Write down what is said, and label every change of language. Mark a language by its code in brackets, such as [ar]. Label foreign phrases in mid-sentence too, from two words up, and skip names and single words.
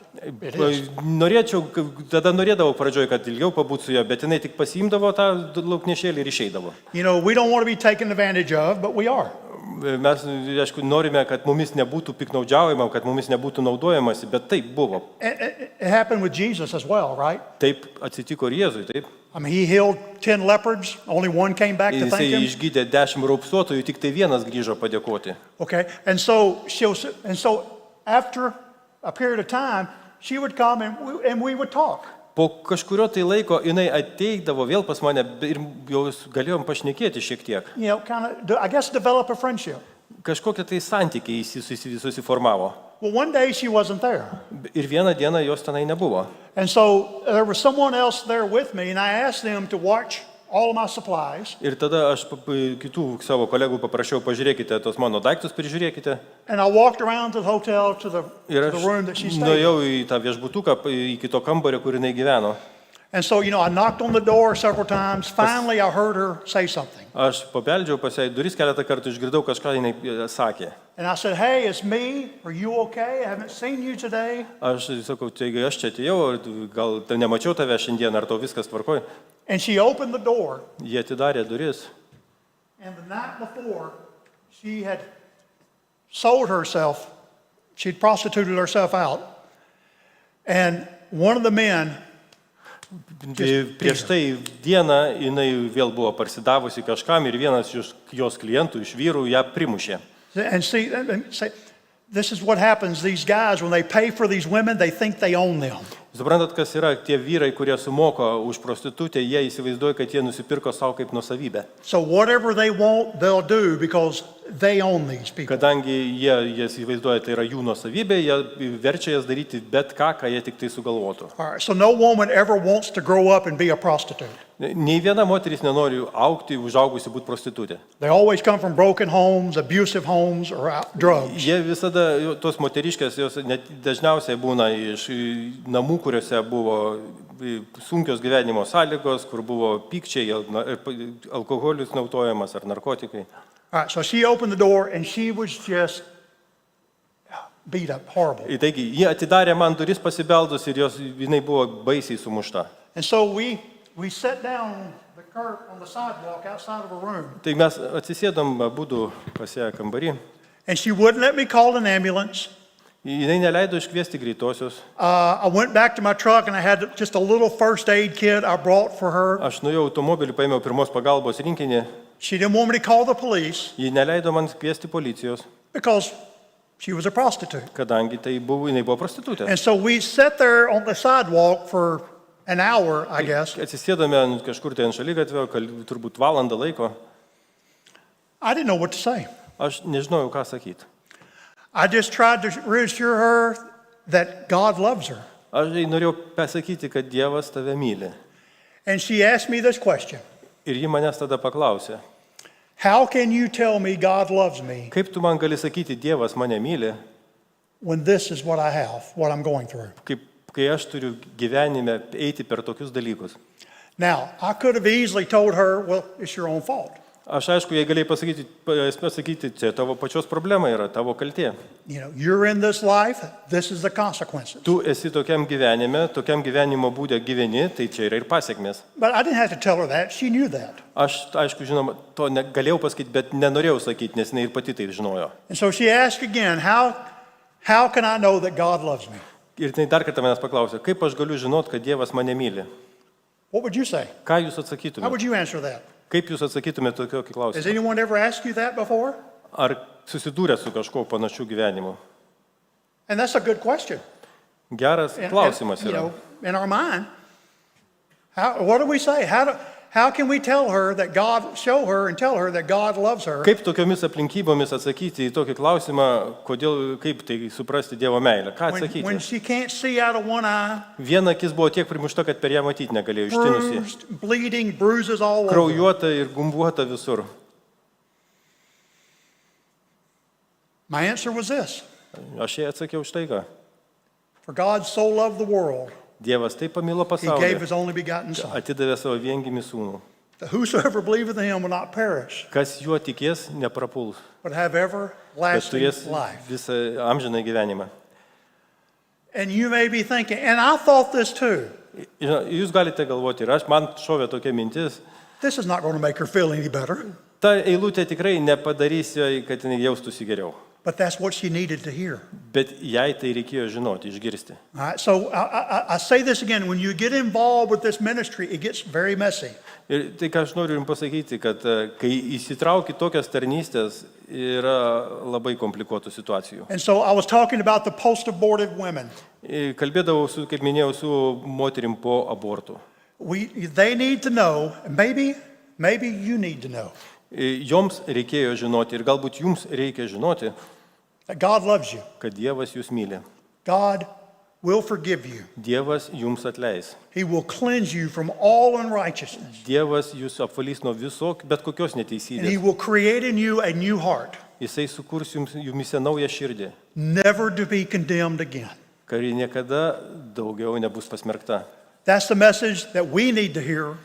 [en] It is. [lt] Tada norėdavau pradžioj, kad ilgiau pabūtų su juo, bet jinai tik pasiimdavo tą lauknešėlį ir išeidavo. [en] You know, we don't want to be taken advantage of, but we are. [lt] Mes, aišku, norime, kad mumis nebūtų piknaudžiaujama, kad mumis nebūtų naudojamasi, bet taip buvo. [en] It happened with Jesus as well, right? [lt] Taip atsitiko ir Jėzui, taip. [en] I mean, he healed 10 leopards, only one came back to [lt] Jisai [en] thank him. [lt] išgydė 10 raupsuotojų, tik tai vienas grįžo padėkoti. [en] Okay, and so after a period of time, she would come and we would talk. [lt] Po kažkurio tai laiko jinai ateidavo vėl pas mane ir jau galėjom pašnekėti šiek tiek. [en] You know, kind of, I guess, develop a friendship. [lt] Kažkokie tai santykiai susiformavo. [en] Well, one day she wasn't there. [lt] Ir vieną dieną jos tenai nebuvo. [en] And so there was someone else there with me, and I asked them to watch all of my supplies. [lt] Ir tada aš kitų savo kolegų paprašiau, pažiūrėkite tos mano daiktus, prižiūrėkite. [en] And I walked around to the hotel to the [lt] Ir aš [en] room that she stayed in. [lt] nuėjau į tą viešbutuką, į kito kambarį, kur jinai gyveno. [en] And so, you know, I knocked on the door several times. Finally, I heard her say something. [lt] Aš pabeldžiau pas ją į duris keletą kartų, išgirdau kažką, jinai sakė. [en] And I said, "Hey, it's me. Are you okay? I haven't seen you today." [lt] Aš sakau, taigi aš čia atėjau, gal nemačiau tave šiandien, ar tau viskas tvarkoj. [en] And she opened the door. [lt] Jie atidarė duris. [en] And the night before, she had sold herself. She'd prostituted herself out. And one of the men, [lt] Prieš tai dieną jinai vėl buvo parsidavusi kažkam ir vienas iš jos klientų, iš vyrų, ją primušė. [en] and see, this is what happens. These guys, when they pay for these women, they think they own them. [lt] Suprantat, kas yra tie vyrai, kurie sumoko už prostitutę, jie įsivaizduoja, kad jie nusipirko savo kaip nusavybę. [en] So whatever they want, they'll do because they own these people. [lt] Kadangi jie įsivaizduoja, tai yra jų nusavybė, jie verčia jas daryti bet ką, ką jie tik tai sugalvotų. [en] All right, so no woman ever wants to grow up and be a prostitute. [lt] Nei viena moteris nenori augti, užaugusi būti prostitutė. [en] They always come from broken homes, abusive homes, or drugs. [lt] Jie visada, tos moteriškės, jos dažniausiai būna iš namų, kuriuose buvo sunkios gyvenimo sąlygos, kur buvo pykčiai, alkoholis naudojamas ar narkotikai. [en] All right, so she opened the door and she was just beat up, horrible. [lt] Taigi, jie atidarė man duris pasibeldus ir jinai buvo baisiai sumušta. [en] And so we sat down on the curb on the sidewalk outside of her room. [lt] Tai mes atsisėdom abudu pas ją kambarį. [en] And she wouldn't let me call an ambulance. [lt] Jinai neleido iškviesti greitosios. [en] I went back to my truck and I had just a little first aid kit I brought for her. [lt] Aš nuėjau automobilį, paėmiau pirmos pagalbos rinkinį. [en] She didn't want me to call the police [lt] Ji neleido man kviesti policijos, [en] because she was a prostitute. [lt] kadangi jinai buvo prostitutė. [en] And so we sat there on the sidewalk for an hour, I guess. [lt] Atsisėdome kažkur tai ant šaligatvio, turbūt valandą laiko. [en] I didn't know what to say. [lt] Aš nežinojau, ką sakyti. [en] I just tried to reassure her that God loves her. [lt] Aš jai norėjau pasakyti, kad Dievas tave myli. [en] And she asked me this question. [lt] Ir ji manęs tada paklausė, [en] How can you tell me God loves me [lt] kaip tu man gali sakyti, Dievas mane myli, [en] when this is what I have, what I'm going through? [lt] kai aš turiu gyvenime eiti per tokius dalykus. [en] Now, I could have easily told her, well, it's your own fault. [lt] Aš aišku, jai galėjau pasakyti, čia tavo pačios problema yra, tavo kaltė. [en] You know, you're in this life, this is the consequences. [lt] Tu esi tokiam gyvenime, tokiam gyvenimo būdė gyveni, tai čia yra ir pasiekmės. [en] But I didn't have to tell her that. She knew that. [lt] Aš, aišku, žinoma, to galėjau pasakyti, bet nenorėjau sakyti, nes jinai ir pati tai žinojo. [en] And so she asked again, how can I know that God loves me? [lt] Ir jinai dar kartą manęs paklausė, kaip aš galiu žinot, kad Dievas mane myli? [en] What would you say? [lt] Ką jūs [en] How [lt] atsakytumėte? [en] would you answer that? [lt] Kaip jūs atsakytumėte tokį [en] Has [lt] klausimą? [en] anyone ever asked you that before? [lt] Ar susidūrė su kažkuo panašiu gyvenimu? [en] And that's a good question. [lt] Geras klausimas [en] you [lt] yra. [en] know, in our mind, what do we say? How can we tell her that God, show her and tell her that God loves her? [lt] Kaip tokiomis aplinkybomis atsakyti į tokį klausimą, kaip tai suprasti Dievo meilę? Ką [en] When [lt] atsakyti? [en] she can't see out of one eye, [lt] Viena akis buvo tiek primušta, kad per ją matyti negalėjo, ištinusi. [en] bruised, bleeding, bruises all over. [lt] Kraujuota ir gumbuota visur. [en] My answer was this: [lt] Aš jai atsakiau štai ką. [en] For God so loved the world, [lt] Dievas taip pamilo [en] he gave [lt] pasaulį, [en] his only begotten Son, [lt] atidavė savo viengimį sūnų. [en] that whosoever believeth in him will not perish, [lt] Kas juo tikės, neprapuls, [en] but have [lt] bet [en] everlasting [lt] turės [en] life. [lt] visą amžiną gyvenimą. [en] And you may be thinking, and I thought this too, [lt] Jūs galite galvoti, ir man šovė tokia mintis, [en] this is not going to make her feel any better. [lt] ta eilutė tikrai nepadarys jai, kad jinai jaustųsi geriau. [en] But that's what she needed to hear. [lt] Bet jai tai reikėjo žinoti, išgirsti. [en] All right, so I say this again. When you get involved with this ministry, it gets very messy. [lt] Ir tai, ką aš noriu jums pasakyti, kad kai įsitrauki tokias tarnystės, yra labai komplikuotų situacijų. [en] And so I was talking about the post-abortive women. [lt] Kalbėdavau, kaip minėjau, su moterim po abortų. [en] They need to know, and maybe you need to know, [lt] Joms reikėjo žinoti ir galbūt jums reikia žinoti, [en] that God loves you. [lt] kad Dievas jūs myli. [en] God will forgive you. [lt] Dievas jums atleis. [en] He will cleanse you from all unrighteousness. [lt] Dievas jūs apvalys nuo bet kokios [en] And he [lt] neteisybės. [en] will create in you a new heart, [lt] Jisai sukurs jumise naują širdį, [en] never to be condemned again. [lt] kuri niekada daugiau nebus pasmerkta. [en] That's the message that we need to hear.